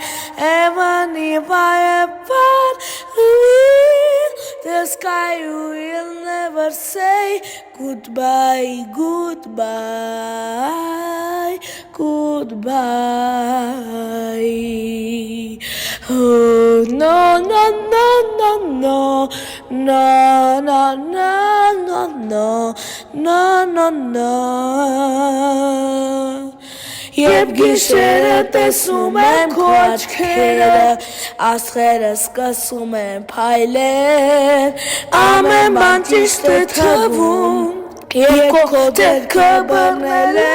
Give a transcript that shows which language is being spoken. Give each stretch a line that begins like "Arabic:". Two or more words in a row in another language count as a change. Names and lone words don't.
English: Even if I am far, the sky will never say goodbye, goodbye, goodbye. Oh, no, no, no, no, no, no, no, no, no, no, no, no.
Armenian: Երբ գիշերը տեսում եմ քո աչքերը, աստղերը սկսում են փայլել, ամեն բան ճիշտ է թվում, երբ քո դեմքը բռնել